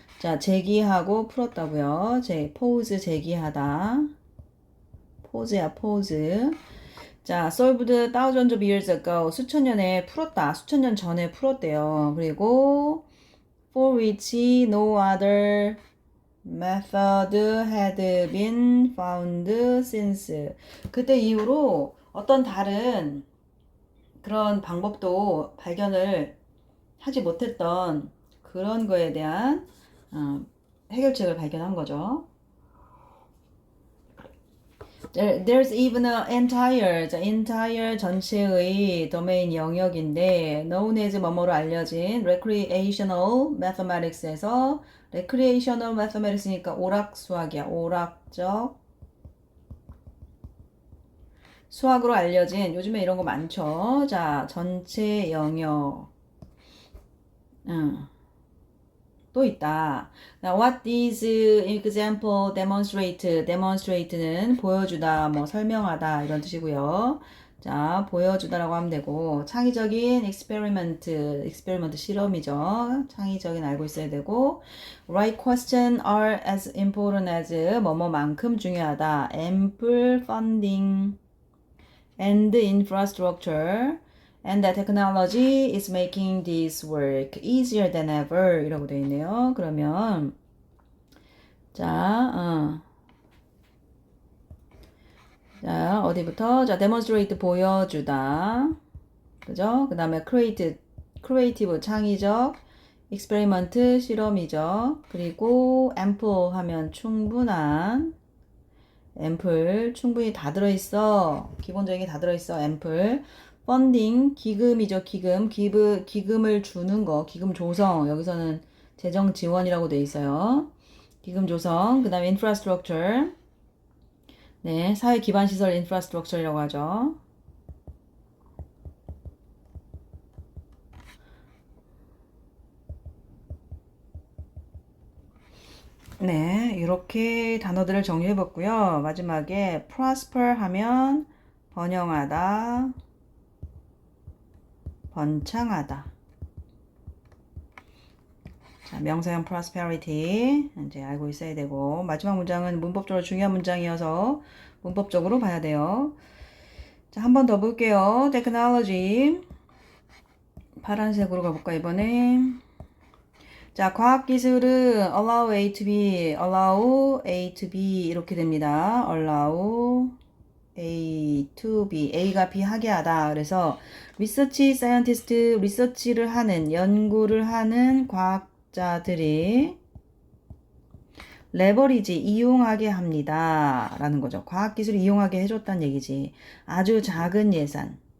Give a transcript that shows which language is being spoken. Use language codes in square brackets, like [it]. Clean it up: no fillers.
[ko] 자, 제기하고 풀었다고요. pose 제기하다. pose야, pose. [en] 자, solved thousands of years ago. [ko] 수천 년에 풀었다. 수천 년 전에 풀었대요. [en] 그리고 for which no other method had been found since. [ko] 그때 이후로 어떤 다른 그런 방법도 발견을 하지 못했던 그런 거에 대한 해결책을 발견한 거죠. [en] There's even an entire [ko] 전체의 도메인 영역인데 [en] known as [ko] 뭐뭐로 알려진 [en] recreational mathematics에서 recreational mathematics니까 [ko] 오락 수학이야. 오락적 수학으로 알려진 요즘에 이런 거 많죠. 자, 전체 영역. 또 있다. [en] Now, what this example demonstrate [ko] 는 보여주다, 뭐 설명하다 이런 뜻이고요. 자, 보여주다라고 하면 되고 창의적인 experiment 실험이죠. 창의적인 알고 있어야 되고 [en] right question are as important as [ko] 뭐뭐만큼 중요하다. [en] ample funding and infrastructure and the technology is making this work easier than ever [ko] 이라고 되어 있네요. 그러면 자, 자 어디부터? 자 demonstrate 보여주다. 그죠? 그 다음에 creative 창의적 experiment 실험이죠. 그리고 ample 하면 충분한 ample 충분히 다 들어있어. 기본적인 게 다 들어있어. ample funding 기금이죠. 기금을 주는 거. 기금 조성. 여기서는 재정 지원이라고 돼 있어요. 기금 조성. 그 다음에 infrastructure. 네, 사회 기반 시설 infrastructure이라고 하죠. 네, 이렇게 단어들을 정리해 봤고요. 마지막에 prosper 하면 번영하다, 번창하다. 자, 명사형 prosperity 이제 알고 있어야 되고 마지막 문장은 문법적으로 중요한 문장이어서 문법적으로 봐야 돼요. 자, 한 번 더 볼게요. technology 파란색으로 가볼까 이번에. 자, 과학기술은 allow A to B, allow A to B 이렇게 됩니다. allow A to B, A가 B 하게 하다. 그래서 research scientist, 리서치를 하는, 연구를 하는 과학자들이 레버리지, 이용하게 합니다. 라는 거죠. 과학기술을 이용하게 해줬다는 얘기지. 아주 작은 예산.